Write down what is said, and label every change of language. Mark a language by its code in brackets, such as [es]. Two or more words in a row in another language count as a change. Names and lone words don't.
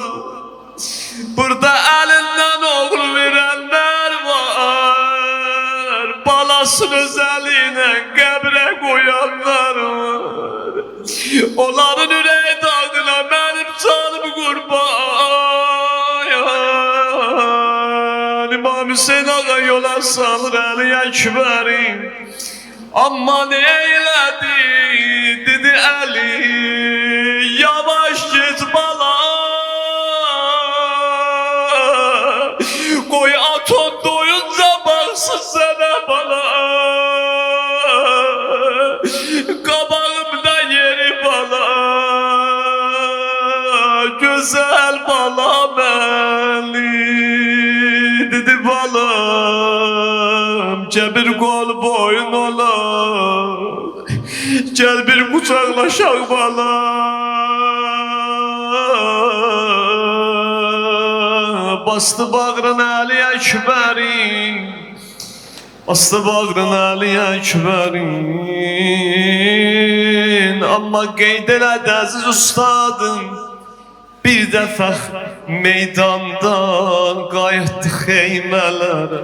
[az] Burada əlindən oğul verənlər var, balasını öz əlinə qəbrə qoyanlar var. Onların ürəyi dağına mənim canım qurban. [tr] İmam Hüseyin ağa yola salır Ali Ekber'i. Amma ne eyledi dedi Ali, yavaş git bala, koy aton doyunca baksın sana bana. Kabağımda yeri bala, güzel bala beni dedi balam. Cebir kol boyun ola, gel bir kucaklaşak bala. Bastı bağrın Ali Ekber'in, bastı bağrın Ali Ekber'in. [az] Amma qeyd elədi əziz ustadım, bir dəfə meydandan qayıtdı xeymələrə.